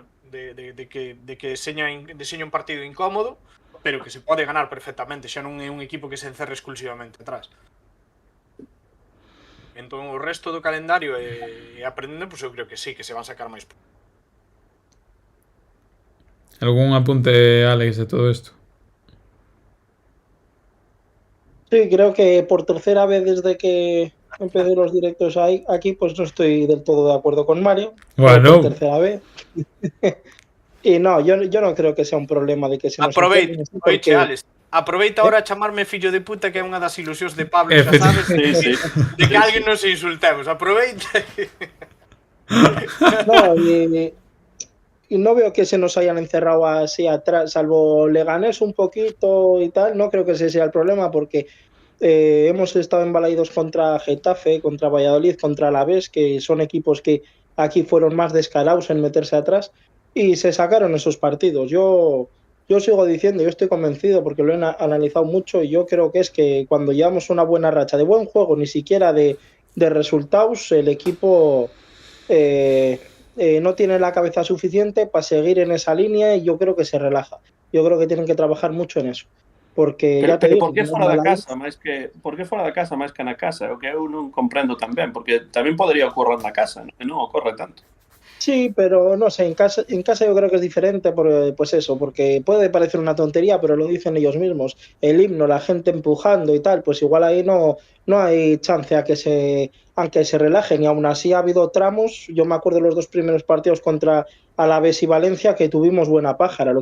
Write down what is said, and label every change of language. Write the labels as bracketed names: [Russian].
[Galician] de que deseña un partido incómodo, pero que se pode ganar perfectamente, xa non é un equipo que se encerre exclusivamente atrás. Entón, o resto do calendario e aprendendo, pois eu creo que sí, que se van sacar máis. [Spanish] ¿Algún apunte, Alex, de todo esto? Sí, creo que por tercera vez desde que empecé los directos aquí, pues no estoy del todo de acuerdo con Mario. Bueno. Por tercera vez. Y no, yo no creo que sea un problema de que se nos [Galician] Aproveita, porque... Alex, aproveita ahora a chamarme fillo de puta, que é unha das ilusións de Pablo, xa sabes, de que alguén nos insultemos. Aproveita. [Spanish] No, y no veo que se nos hayan encerrado así atrás, salvo Leganés un poquito y tal, no creo que ese sea el problema porque hemos estado embalaídos contra Getafe, contra Valladolid, contra Alavés, que son equipos que aquí fueron más descarados en meterse atrás y se sacaron esos partidos. Yo sigo diciendo, yo estoy convencido porque lo he analizado mucho y yo creo que es que cuando llevamos una buena racha de buen juego, ni siquiera de resultados, el equipo... no tiene la cabeza suficiente para seguir en esa línea y yo creo que se relaja. Yo creo que tienen que trabajar mucho en eso. Porque pero, ya te digo, [Galician] por que fora da casa máis que na casa? É o que eu non comprendo tamén, porque tamén podería ocorrer na casa, e non ocorre tanto. [Spanish] Sí, pero no sé, en casa yo creo que es diferente, pues eso, porque puede parecer una tontería, pero lo dicen ellos mismos. El himno, la gente empujando y tal, pues igual ahí no hay chance a que se relajen. Y aún así ha habido tramos, yo me acuerdo de los 2 primeros partidos contra Alavés y Valencia, que tuvimos buena pájara.